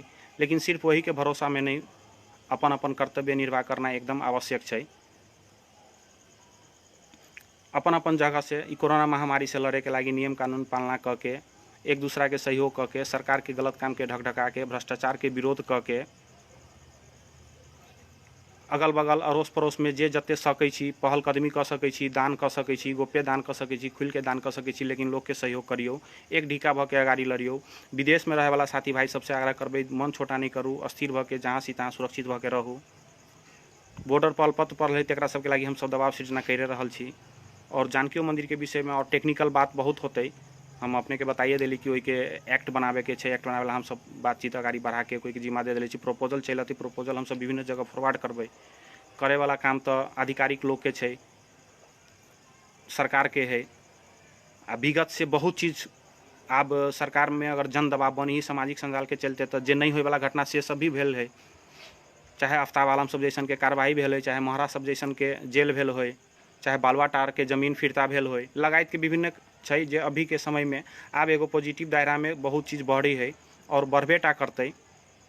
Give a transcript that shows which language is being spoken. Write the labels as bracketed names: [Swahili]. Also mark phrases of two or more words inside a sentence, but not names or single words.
[Maithili] लेकिन सिर्फ वही के भरोसा में नहीं, अपन अपन कर्तव्य निर्वाह करना एकदम आवश्यक है। अपन अपन जगह से ई कोरोना महामारी से लड़े के लागी नियम कानून पालना क के, एक दूसरा के सहयोग क के, सरकार के गलत काम के ढकढका के, भ्रष्टाचार के विरोध क के, अगल बगल अड़ोस पड़ोस में जे जते सकै छी पहल कदमी क सकै छी, दान क सकै छी, गोप्य दान क सकै छी, खुल के दान क सकै छी, लेकिन लोग के सहयोग करियो, एक ढिका भ के अगाड़ी लड़ियो। विदेश में रहे वाला साथी भाई सबसे आग्रह करबै, मन छोटा नहीं करू, अस्थिर भ के जहाँ सी तहाँ सुरक्षित भ के रहू। बॉर्डर पर पत्र पर है तकरा सबके लागी हम सब दबाव सृजना कर रहल छी। और जानकियो मंदिर के विषय में और टेक्निकल बात बहुत होते, हम अपने के बताइए दिली कि वही के एक्ट बनावे के छै। एक्ट बनावे हम सब बातचीत अगाड़ी बढ़ा के कोई के जिम्मा दे दिली छी। प्रोपोजल चलती, प्रोपोजल हम सब विभिन्न जगह फॉरवर्ड करबै। करे वाला काम तो आधिकारिक लोग के छै, सरकार के है। आ विगत से बहुत चीज़ अब सरकार में अगर जन दबाव बनी, सामाजिक संजाल के चलते तो जे नहीं होय वाला घटना से सब भी भेल है। चाहे आफ्ताब आलम सब जैसन के कार्रवाई भेल है, चाहे महरा सब जैसन के जेल भेल हो, चाहे बालुआटार के जमीन फिरता भेल हो, लगायत के विभिन्न छै जे अभी के समय में आब एगो पॉजिटिव दायरा में बहुत चीज़ बढ़ी है और बढ़बेटा करते।